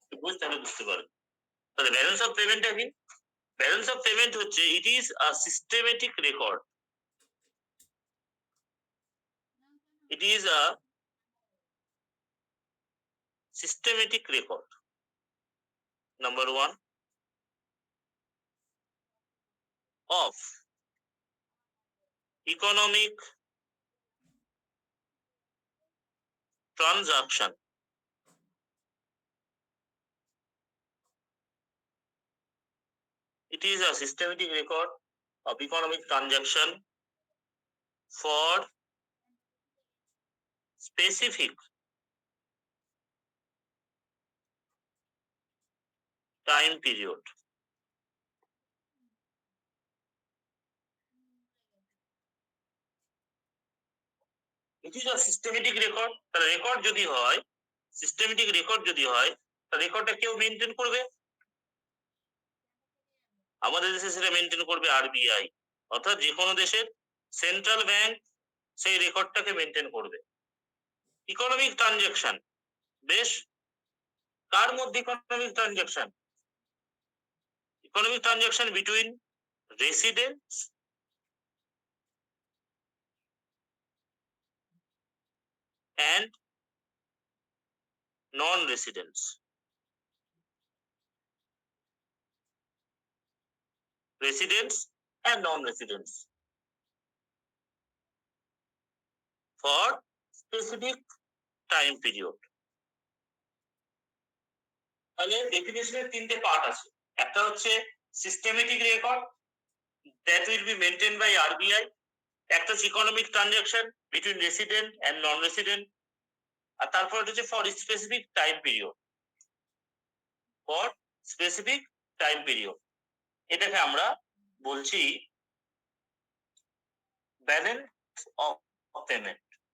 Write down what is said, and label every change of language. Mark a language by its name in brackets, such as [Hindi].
[Bangla] বুঝ, তাহলে বুঝতে পারবে। তাহলে ব্যালেন্স অফ পেমেন্টটা কি? [English] balance of payment [Bangla] হচ্ছে [English] It is a systematic record. It is a systematic record. Number one, of economic transaction it is a systematic record of economic transaction for specific time period. It is a systematic record. [Bangla] তাহলে record যদি হয়, systematic record যদি হয়, তাহলে রেকর্ডটা কেউ maintain করবে? আমাদের দেশে সেটা মেনটেন করবে আরবিআই, অর্থাৎ যে কোনো দেশের সেন্ট্রাল ব্যাংক সেই রেকর্ডটাকে মেনটেন করবে। ইকোনমিক ট্রানজাকশন, বেশ, কার মধ্যে economic transaction? [English] Economic transaction between residents and non-residents. Residents and non-residents for specific time period. [Bangla] তাহলে ডেফিনেশনের তিনটে পার্ট আছে। একটা হচ্ছে systematic record, [English] that will be maintained by RBI. [Bangla] একটা হচ্ছে [English] economic transaction between resident and non resident, [Bangla] আর তারপর হচ্ছে [English] For specific time period. For specific time period [Bangla] এটাকে আমরা বলছি [English] Balance of payment.